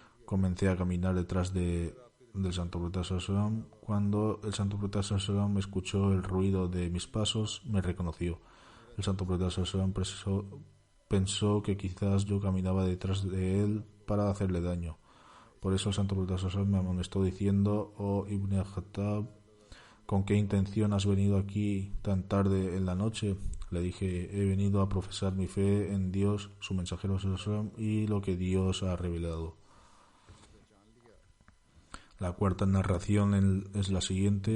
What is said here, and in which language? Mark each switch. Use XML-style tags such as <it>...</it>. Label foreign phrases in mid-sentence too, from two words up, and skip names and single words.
<es>comencé a caminar detrás del Santo Profeta Sallallahu. Cuando el Santo Profeta Sallallahu escuchó el ruido de mis pasos, me reconoció. El Santo Profeta Sallallahu pensó que quizás yo caminaba detrás de él para hacerle daño. Por eso el Santo Profeta Sallallahu me amonestó diciendo: oh Ibn al-Khattab, ¿con qué intención has venido aquí tan tarde en la noche? Le dije: he venido a profesar mi fe en Dios, su mensajero Sallallahu y lo que Dios ha revelado. La cuarta narración es la siguiente.</es>